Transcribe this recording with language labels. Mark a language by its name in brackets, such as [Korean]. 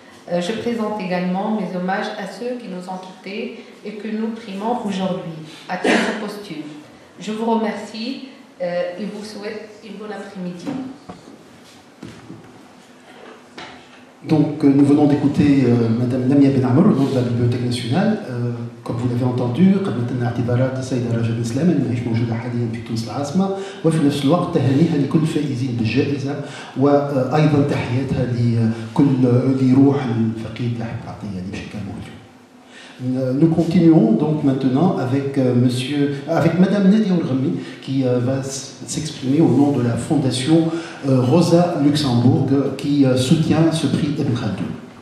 [French] Je présente également mes hommages à ceux qui nous ont quittés et que nous primons aujourd'hui, à titre posthume. Je vous remercie et vous souhaite une bonne après-midi. Donc, nous venons d'écouter Madame Lamia Ben Amr au nom de la Bibliothèque nationale. Comme vous l'avez entendu, [Arabic] قدمت لنا اعتذارات السيدة رجب نسلام اللي ماهيش موجودة حاليا في تونس العاصمة، وفي نفس الوقت تهانيها لكل الفائزين بالجائزة، وأيضا تحياتها لكل لروح الفقيد لاحق عطية اللي بشكل موجود. [French] Nous continuons donc maintenant avec Madame Nadia Louarmi qui va s'exprimer au nom de la Fondation Rosa Luxembourg qui soutient ce prix Ibn Khaldoun.